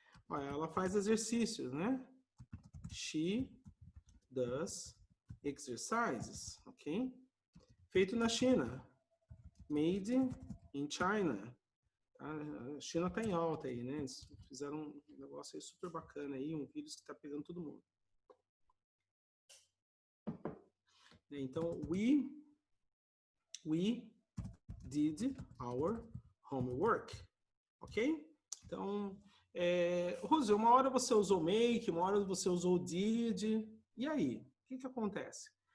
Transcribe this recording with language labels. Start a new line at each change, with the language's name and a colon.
Portuguese: Olha, ela faz exercícios, né?
English: She does exercises, ok?
Portuguese: Feito na China.
English: Made in China.
Portuguese: A China está em alta aí, né? Eles fizeram um negócio aí super bacana aí, um vírus que está pegando todo mundo. Então,
English: we did our homework, ok?
Portuguese: Então, Rose, uma hora você usou make, uma hora você usou did, e aí? O que acontece?